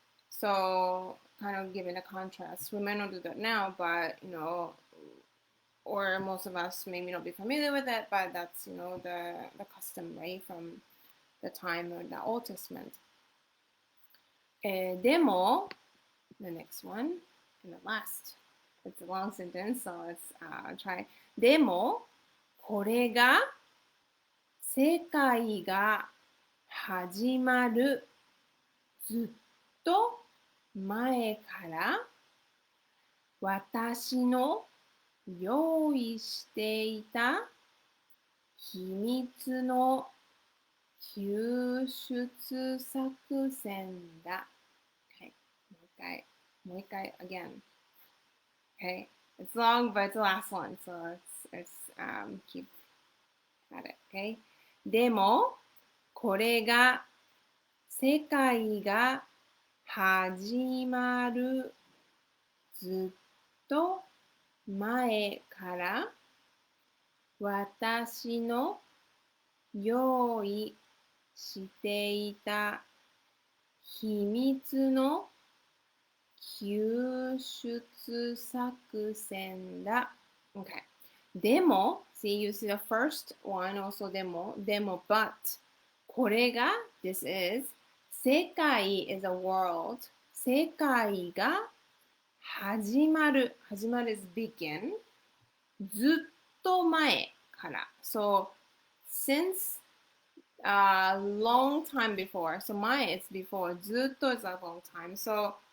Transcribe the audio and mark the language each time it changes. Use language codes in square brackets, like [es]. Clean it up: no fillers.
[en] So kind of giving a contrast. We might not do that now, but or most of us maybe not be familiar with it, but that's the custom, right, from the time of the Old Testament. でも the next one and the last. It's a long sentence, so let's try. [ja] でもこれが世界が始まるずっと前から私の用意していた秘密の救出作戦だ。 [en] Okay, [ja] もう一回 [en] again. Okay, it's long, but it's the last one, so let's keep at it. Okay, [ja] でもこれが世界が始まるずっと前から私の用意していた秘密の救出作戦だ。 [en] Okay. でも、see, you see the first one also でも、but これが、this is 世界 is a world [ja] 世界が始まる [en] is begin [ja] ずっと前から [en] so since long time before so 前 is before ずっと is a long time so